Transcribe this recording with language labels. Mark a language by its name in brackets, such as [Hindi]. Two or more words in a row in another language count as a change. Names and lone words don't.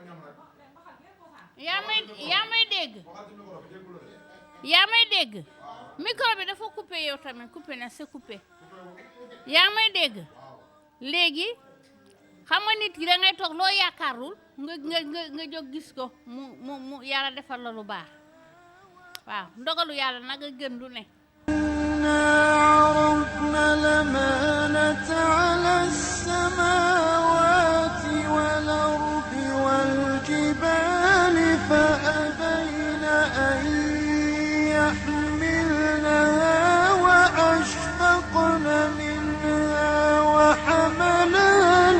[Wolof] yaa may dégg micro bi dafa coupé yow tamit coupé na [French] c'est coupé [Wolof] yaa ngi may dégg léegi xam nga nit ki da ngay toog loo yaakaarul nga jóg gis ko mu yàlla defal la lu baax waaw ndogalu yàlla nag a gën lu ne [Arabic] عرضنا الأمانة على السماوات والأرض والجبال فأبين أن يحملنها وأشفقن منها وحملها